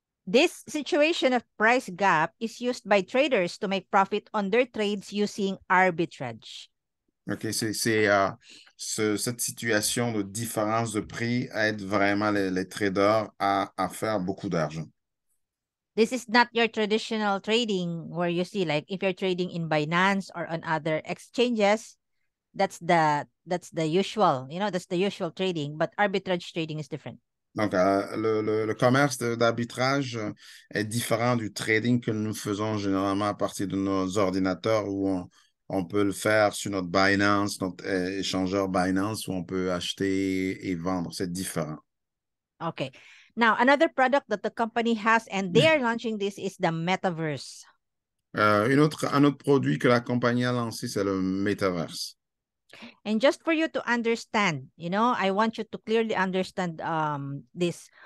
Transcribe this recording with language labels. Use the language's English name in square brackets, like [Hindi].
[English] This situation of price gap is used by traders to make profit on their trades using arbitrage. [French] OK, cette situation de différence de prix aide vraiment les traders à faire beaucoup d'argent. [English] This is not your traditional trading where you see like if you're trading in Binance or on other exchanges, that's the usual, that's the usual trading, but arbitrage trading is different. [French] Donc, le commerce d'arbitrage est différent du trading que nous faisons généralement à partir de nos ordinateurs où on peut le faire sur notre Binance, notre échangeur Binance où on peut acheter et vendre. C'est différent. [English] Okay. Now, another product that the company has and they are launching this is the metaverse. [French] Un autre produit que la compagnie a lancé, c'est le Metaverse. [English] And just for you to understand, I want you to clearly understand this.